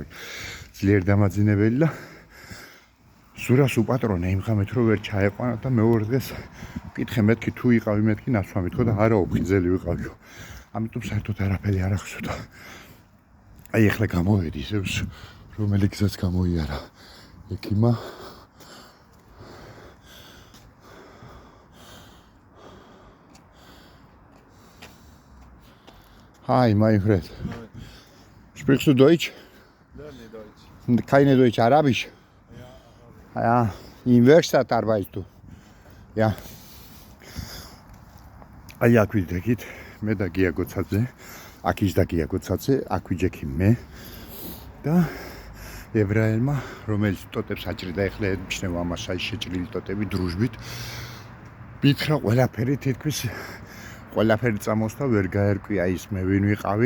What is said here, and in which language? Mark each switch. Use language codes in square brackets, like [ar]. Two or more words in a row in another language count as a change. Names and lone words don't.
[ka] ძლიერ დამაძინებელი და ზურას უპატრონე იმ ღამით რომ ვერ ჩაეყვანა და მეორე დღეს ვკითხე მეთქი თუ იყავი მეთქი ნაცვამით ხო და არა ოფხიზელი ვიყავი. ამიტომ საერთოდ არაფერი არ ახსოვდა. აი ახლა გამოვედი ისევ რომელი გზაც გამოიარა ექიმა. [en] Hi, my friend. [de] Sprichst du Deutsch? Lerne Deutsch. Keine Deutsch, Arabisch? Ja, Ja, in Werkstatt arbeitest du? Ja. [ka] აი აქ ვიდექით, მე და გია გოცაძე, აქ ის და გია გოცაძე, აქ ვიჯექი მე და ებრაელმა, რომელიც ტოტებს აჭრიდა, ეხლა ემჩნევა ამას აი შეჭრილი ტოტები დრუჟბით. მითხრა ყველაფერი თითქმის ყველაფერი წამოსდა, ვერ გაერკვია ის მე ვინ ვიყავი.